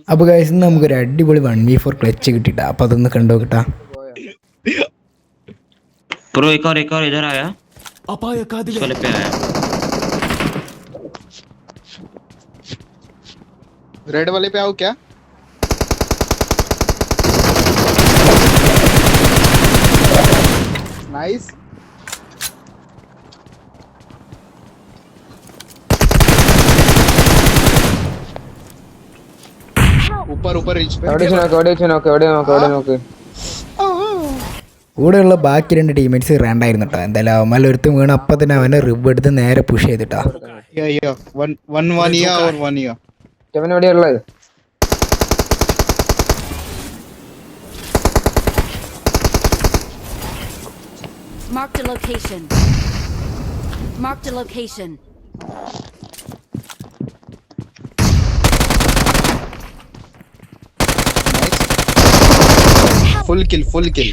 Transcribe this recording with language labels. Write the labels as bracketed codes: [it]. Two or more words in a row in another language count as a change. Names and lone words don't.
[ml] അപ്പോൾ ഗൈസ് ഇന്ന് നമുക്കൊരു അടിപൊളി 1v4 ക്ലച്ച് കിട്ടിട്ടാ. അപ്പോൾ അതൊന്ന് കണ്ടു നോക്കട്ടാ. [hi] प्रो एक और इधर आया इस वाले पे आया रेड वाले पे आओ क्या नाइस ऊपर ऊपर रिच पे [ml] കൂടെയുള്ള ബാക്കി 2 ടീമേറ്റ്സ് റേണ്ടായിരുന്നു കേട്ടോ. എന്തായാലും അവന്മാർ ഒരുത്തും വീണ് അപ്പം തന്നെ അവനെ റിവ് എടുത്ത് നേരെ പുഷ് ചെയ്തിട്ടാ. [en] Marked a location. Marked a location. full kill